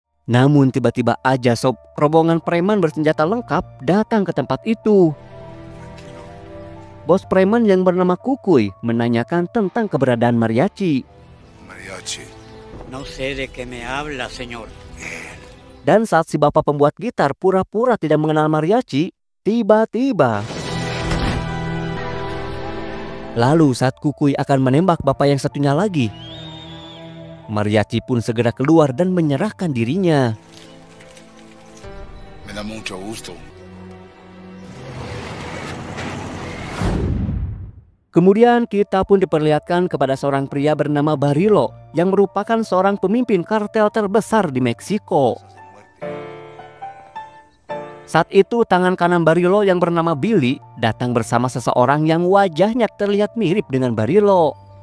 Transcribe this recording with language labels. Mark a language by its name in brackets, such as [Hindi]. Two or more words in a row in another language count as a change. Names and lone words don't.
[Indonesian] Namun tiba-tiba aja sob, rombongan preman bersenjata lengkap datang ke tempat itu. Bos preman yang bernama Kukuy menanyakan tentang keberadaan mariachi. Mariachi. [Spanish] No sé de qué me habla, señor. [Indonesian] Dan saat si bapak pembuat gitar pura-pura tidak mengenal mariachi, tiba-tiba lalu saat Kukuy akan menembak bapak yang satunya lagi, mariachi pun segera keluar dan menyerahkan dirinya. [Spanish] Me da mucho gusto. [Indonesian] Kemudian kita pun diperlihatkan kepada seorang pria bernama Barilo yang merupakan seorang pemimpin kartel terbesar di Meksiko. Saat itu tangan kanan Barilo yang bernama Billy datang bersama seseorang yang wajahnya terlihat mirip dengan Barilo.